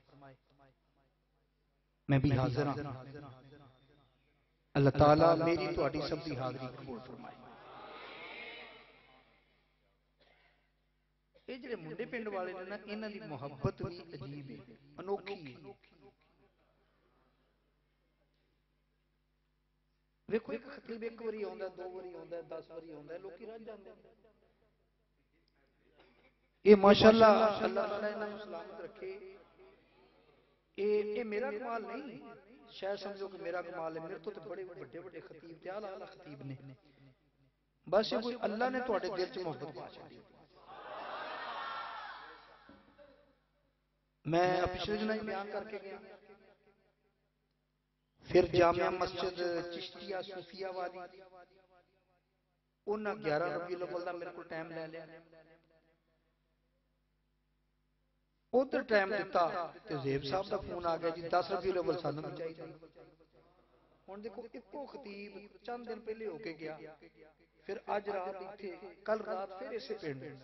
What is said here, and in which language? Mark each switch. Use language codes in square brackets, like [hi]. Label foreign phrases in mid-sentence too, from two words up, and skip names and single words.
[pa] میں بھی حاضر ہوں اللہ تعالیٰ میری تہاڈی سب دی حاضری قبول فرمائے یہ جڑے منڈے پنڈ والے نے نا انہاں دی محبت بھی عجیب ہے انوکھی ہے ویکھو ایک خطیب ایک واری آندا دو واری آندا 10 واری آندا لوکی رہ جاندے یہ ماشاءاللہ اللہ تعالیٰ انہاں نوں سلامت رکھے یہ میرا کمال نہیں شاید سمجھو کہ میرا کمال ہے میرے تو بڑے بڑے بڑے خطیب تے اعلی خطیب نے بس یہ کوئی اللہ نے تواڈے دل چ محبت پا چھڈی میں پچھلے دنوں بیان کر کے گیا پھر جامعہ مسجد چشتیہ صوفیہ والی انہاں 11 ربیع الاول دا میرے کو ٹائم لے لیا ادھر ٹائم دیتا تے زیب صاحب دا فون آ گیا جی 10 ربیع الاول سانوں بھی چاہیے ہن دیکھو ایکو خطیب چند دن پہلے ہو کے گیا پھر اج رات ایتھے کل رات پھر اسے پنڈ